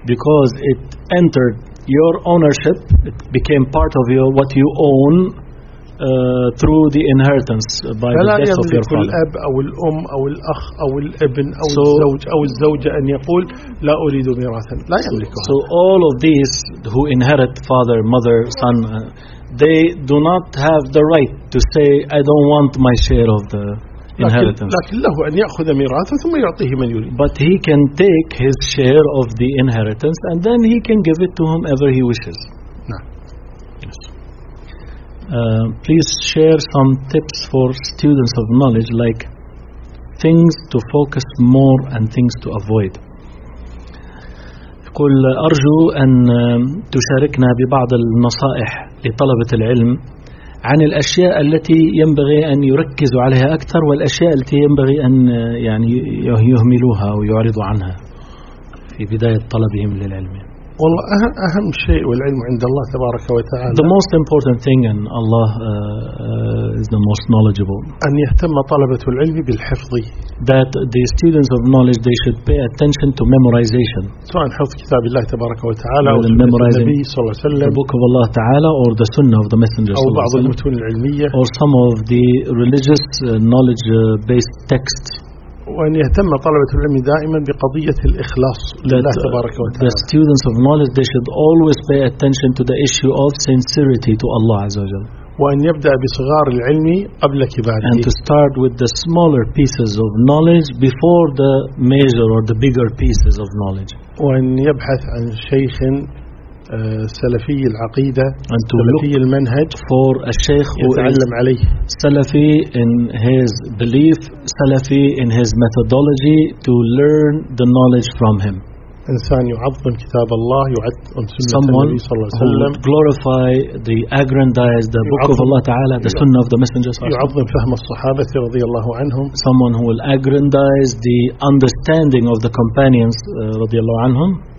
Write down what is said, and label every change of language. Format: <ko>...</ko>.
<en>Because it entered your ownership. It became part of your what you own. Through the inheritance by the death of your father.</en> <ar>الأب أو الأم أو الأخ أو الابن أو so الزوج أو الزوجة أن يقول لا أريد ميراثا. لا يملكها.</ar> <en>So all of these who inherit father, mother, son, they do not have the right to say I don't want my share of the inheritance.</en> <ar>لكن له أن يأخذ ميراثا ثم يعطيه من يريد.</ar> <en>But he can take his share of the inheritance and then he can give it to whomever he wishes. Please share some tips for students of knowledge, like things to focus more and things to avoid.</en> <ar>قل أرجو أن تشاركنا ببعض النصائح لطلبة العلم عن الأشياء التي ينبغي أن يركز عليها أكثر والأشياء التي ينبغي أن يعني يهملوها ويعرضوا عنها في بداية طلبهم للعلم. والله أهم شيء والعلم عند الله تبارك وتعالى.</ar> <en>The most important thing in Allah is the most knowledgeable.</en> <ar>أن يهتم طلبة العلم بالحفظ.</ar> <en>That the students of knowledge they should pay attention to memorization.</en> <ar>سواء حفظ كتاب الله تبارك وتعالى أو النبي صلى الله عليه وسلم.</ar> <en>The book of Allah Taala or the Sunnah of the Messenger.</en> <ar>أو بعض المتون العلمية.</ar> <en>Or some of the religious knowledge based texts.</en> <ar>وأن يهتم طلبة العلم دائما بقضية الإخلاص لله تبارك وتعالى.</ar> <en>The students of knowledge they should always pay attention to the issue of sincerity to Allah</en> <ar>عز وجل. وأن يبدأ بصغار العلم قبل كباره.</ar> <en>And to start with the smaller pieces of knowledge before the major or the bigger pieces of knowledge.</en> <ar>وأن يبحث عن شيخ سلفي العقيدة سلفي المنهج</ar> <en>for a sheikh</en> <ar>يتعلم عليه</ar> <en>سلفي in his belief سلفي in his methodology to learn the knowledge from him.</en> <ar>إنسان يعظم كتاب الله يعظم سنة النبي صلى الله عليه وسلم</ar> <en>glorify the aggrandize the book of Allah تعالى the sunnah of the messenger</en> <ar>صلى الله عليه وسلم يعظم فهم الصحابة رضي الله عنهم</ar> <en>someone who will aggrandize the understanding of the companions</en> <ar>رضي الله عنهم</ar>